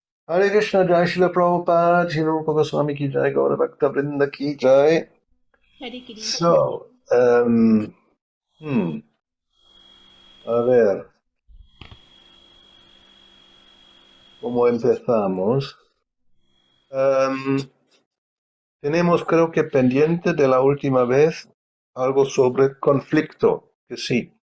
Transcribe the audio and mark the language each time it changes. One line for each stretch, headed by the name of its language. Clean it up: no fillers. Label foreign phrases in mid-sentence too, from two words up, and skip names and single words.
Hindi: हरे कृष्ण, जय शील प्रभुपाद, श्री गोस्वामी की जय, गौर भक्त वृन्द की जय. हरे कृष्ण.
Spanish: So, hmm, a ver, ¿cómo empezamos? Em, Tenemos, creo que pendiente de la última vez, algo sobre conflicto, que sí.